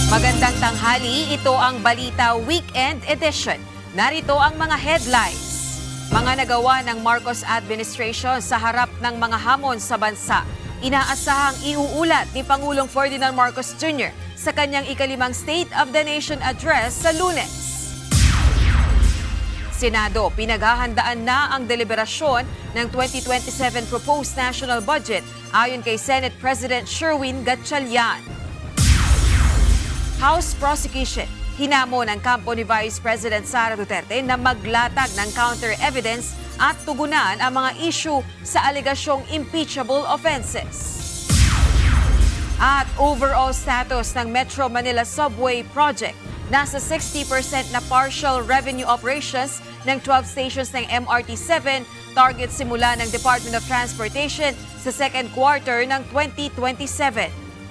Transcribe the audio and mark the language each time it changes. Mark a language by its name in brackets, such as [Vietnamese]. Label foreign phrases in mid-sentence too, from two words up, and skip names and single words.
[Filipino] Magandang tanghali, ito ang Balita Weekend Edition. Narito ang mga headlines. Mga nagawa ng Marcos administration sa harap ng mga hamon sa bansa. Inaasahang iuulat ni Pangulong Ferdinand Marcos Jr. sa kanyang ikalimang State of the Nation address sa Lunes. Senado, pinaghahandaan na ang deliberasyon ng 2027 [English] proposed national budget [Filipino] ayon kay Senate President Sherwin Gatchalian. [English] House prosecution, [Filipino] hinamon ng kampo ni Vice President Sara Duterte na maglatag ng counter-evidence at tugunan ang mga issue sa alegasyong [English] impeachable offenses. [Filipino] At [English] overall status [Filipino] ng Metro Manila Subway Project, nasa 60% na [English] partial revenue operations [Filipino] ng 12 stations ng MRT-7, target simula ng Department of Transportation sa [English] second quarter [Filipino] ng 2027.